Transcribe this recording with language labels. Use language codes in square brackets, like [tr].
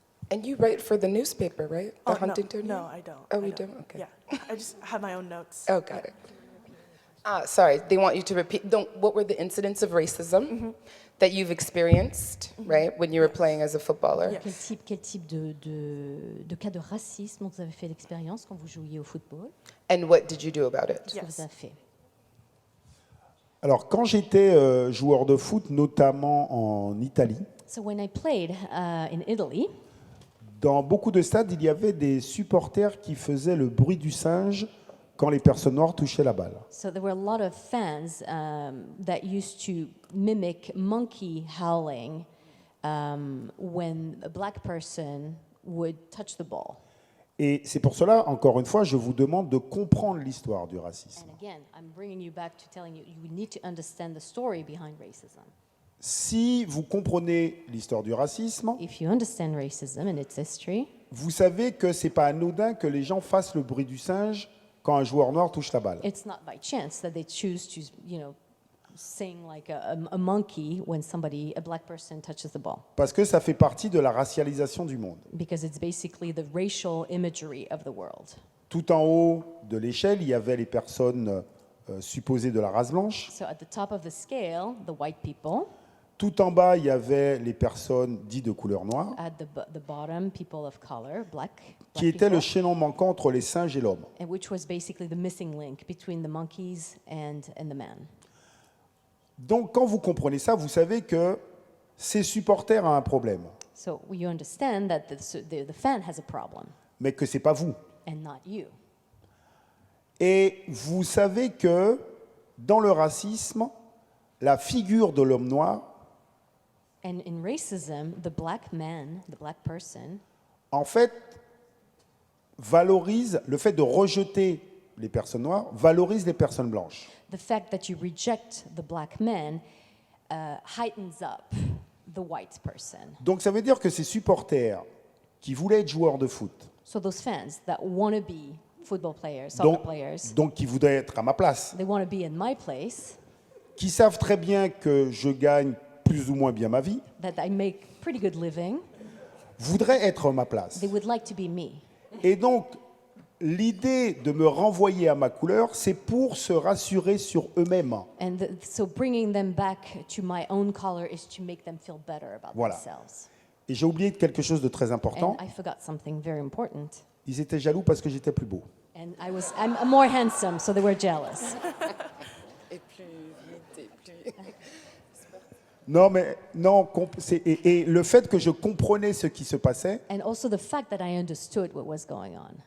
[en] And you write for the newspaper, right? The Huntington? No, I don't. Oh, I you don't? Okay. Yeah, I just have my own notes. Oh, got it. Sorry, they want you to repeat. What were the incidents of racism that you've experienced, right, when you were playing as a footballer? [fr] Quel type de cas de racisme dont vous avez fait l'expérience quand vous jouiez au football? [en] And what did you do about it? [fr] Qu'est-ce que vous avez fait? Alors, quand j'étais joueur de foot, notamment en Italie, [en] So when I played in Italy, [fr] dans beaucoup de stades, il y avait des supporters qui faisaient le bruit du singe quand les personnes noires touchaient la balle. [en] so there were a lot of fans that used to mimic monkey howling when a black person would touch the ball. [fr] Et c'est pour cela, encore une fois, je vous demande de comprendre l'histoire du racisme. [en] And again, I'm bringing you back to telling you you need to understand the story behind racism. [fr] Si vous comprenez l'histoire du racisme, [en] If you understand racism and its history, [fr] vous savez que c'est pas anodin que les gens fassent le bruit du singe quand un joueur noir touche la balle. [en] it's not by chance that they choose to, sing like a monkey when a black person touches the ball. [fr] Parce que ça fait partie de la racialisation du monde. [en] Because it's basically the racial imagery of the world. [fr] Tout en haut de l'échelle, il y avait les personnes supposées de la race blanche. [en] So at the top of the scale, the white people. [fr] Tout en bas, il y avait les personnes dites de couleur noire, [en] At the bottom, people of color, black [fr] qui étaient [en] people, [fr] le chaînon manquant entre les singes et l'homme. [en] and which was basically the missing link between the monkeys and the man. [fr] Donc, quand vous comprenez ça, vous savez que ces supporters ont un problème, [en] So you understand that the fan has a problem, [fr] mais que ce n'est pas vous. [en] and not you. [fr] Et vous savez que dans le racisme, la figure de l'homme noir, [en] And in racism, the black man, the black person, [fr] en fait, valorise le fait de rejeter les personnes noires, valorise les personnes blanches. [en] the fact that you reject the black man heightens up the white person. [fr] Donc ça veut dire que ces supporters qui voulaient être joueurs de foot, [en] So those fans that want to be football players, soccer players, [fr] donc qui voudraient être à ma place, [en] they want to be in my place, [fr] qui savent très bien que je gagne plus ou moins bien ma vie, [en] that I make pretty good living, [fr] voudraient être à ma place. [en] they would like to be me. [fr] Et donc, l'idée de me renvoyer à ma couleur, c'est pour se rassurer sur eux-mêmes. [en] And so bringing them back to my own color is to make them feel better about [fr] Voilà. [en] themselves. [fr] Et j'ai oublié quelque chose de très important. [en] And I forgot something very important. [fr] Ils étaient jaloux parce que j'étais plus beau. [en] And I'm more handsome, so they were jealous. [fr] Et plus vite, et plus... Non, mais non. Et le fait que je comprenais ce qui se passait, [en] And also the fact that I understood what was going on